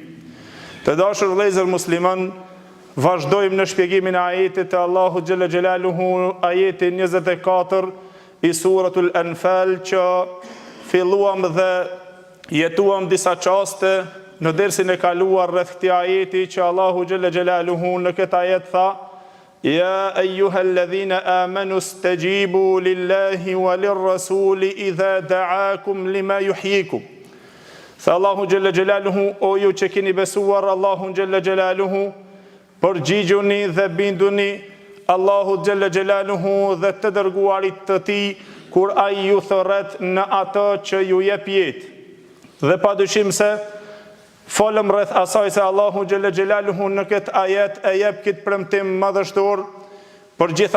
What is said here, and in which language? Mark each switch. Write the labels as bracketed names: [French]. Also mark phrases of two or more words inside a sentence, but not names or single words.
[Albanian] Të dashur vëllezër musliman, vazhdojmë në shpjegimin e ajetit të Allahu [Arabic] جل جلاله, [Albanian] ajeti 24 I suratul Anfal, që filluam dhe jetuam disa qaste në dersin e kaluar rreth këtij ajeti, që Allahu [Arabic] جل جلاله [Albanian] në këtë ajet tha: [Arabic] يا أيها الذين آمنوا استجيبوا لله وللرسول إذا دعاكم لما يحييكم. [Albanian] Tha Allahu [Arabic] جل جلاله: [Albanian] O ju që keni besuar Allahun [Arabic] جل جلاله, [Albanian] përgjigjuni dhe binduni Allahu Gjelle Gjelaluhu dhe të dërguarit të Tij kur ai ju thërret në atë që ju jep jetë. Dhe padyshim se folëm rreth asaj se Allahu [Arabic] جل جلاله [Albanian] në këtë ajet e jep këtë premtim madhështor për gjithë